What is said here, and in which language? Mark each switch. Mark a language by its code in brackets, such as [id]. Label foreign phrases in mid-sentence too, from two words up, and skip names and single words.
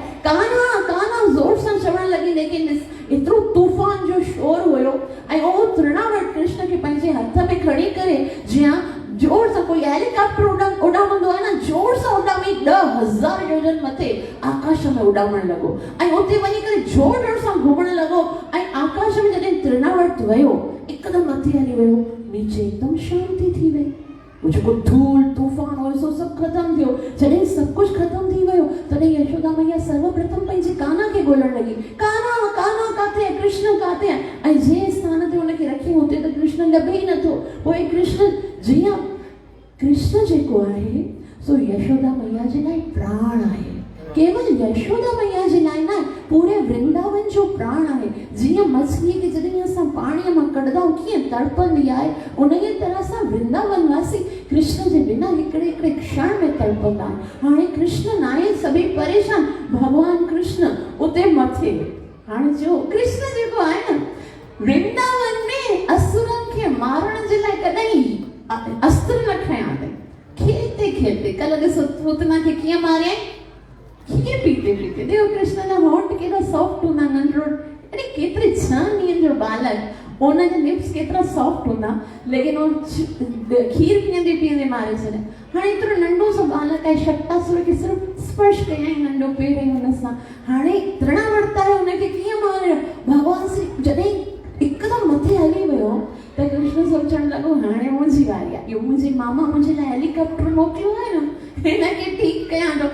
[sd] कान्हा कान्हा ज़ोर सां चवणु लॻी, लेकिन एतिरो तूफ़ान जो शोर हुयो ऐं उहो तृणावर्त कृष्ण खे पंहिंजे हथ में खणी करे जीअं जोर सां कोई हेलीकॉप्टर उॾामंदो आहे न, जोर सां उॾामी 10,000 योजन मथे आकाश आकाश में उड़ावण लॻो ऐं उते वञी करे जोर जोर सां घुमण लॻो ऐं आकाश में जॾहिं तृणावर्त वियो हिकदमि मथे हली वियो, नीचे एकदमि शांती थी वई। वो जेको धूल तूफान हुयो सो सभु ख़तमु थियो। जॾहिं सभु कुझु ख़तमु थी वियो तॾहिं यशोदा मैया सर्वप्रथम पंहिंजे काना खे ॻोल्हण लॻी, काना काना काथे आहे, कृष्ण काथे आहे। ऐं जंहिं स्थान ते हुनखे रखियो हुते त कृष्ण लभे ई नथो। पोइ कृष्ण जीअं कृष्ण जेको आहे सो यशोदा मैया जे लाइ प्राण आहे, केवल यशोदा मैया जे लाइ न, पूरे वृंदावन जो प्राण आहे। जीअं मछलीअ खे जॾहिं असां पाणीअ मां कढंदा आहियूं कीअं तड़पंदी आहे, उन ई तरह सां वृंदावन वासी कृष्ण जे बिना हिकिड़े हिकिड़े क्षण में तड़पंदा आहिनि। हाणे कृष्ण न आहे, सभई परेशान, भॻवान कृष्ण उते मथे। हाणे जो कृष्ण जेको आहे न वृंदावन में असुरनि खे मारण जे लाइ कॾहिं अस्त्र न खयां अथई। [hi] खेलते खेलते [sd] कल ॾिसो पूतना खे कीअं मारियईं, कीअं [hi] पीते पीते। [sd] देखो कृष्ण जा होंठ केॾा सॉफ्ट हूंदा, नंढड़ो अरे केतिरे 6 ॾींहंनि जो बालक, उनजा लिप्स केतिरा सॉफ्ट हूंदा, लेकिन उहो खीर पीअंदे पीअंदे मारे छॾिया। हाणे एतिरो नंढो सो बालक आहे, शक्तासुर खे सिर्फ़ु स्पर्श कयईं नंढो पेर हुन सां। हाणे तृणावर्त आहे, हुनखे कीअं मारियो। भॻवान श्री जॾहिं हिकदमि मथे हली वियो त कृष्ण सोचण लॻो हाणे मुंहिंजी वारी आहे, इहो मुंहिंजे मामा मुंहिंजे लाइ हेलीकॉप्टर मोकिलियो आहे न, हिनखे ठीकु कयां थो।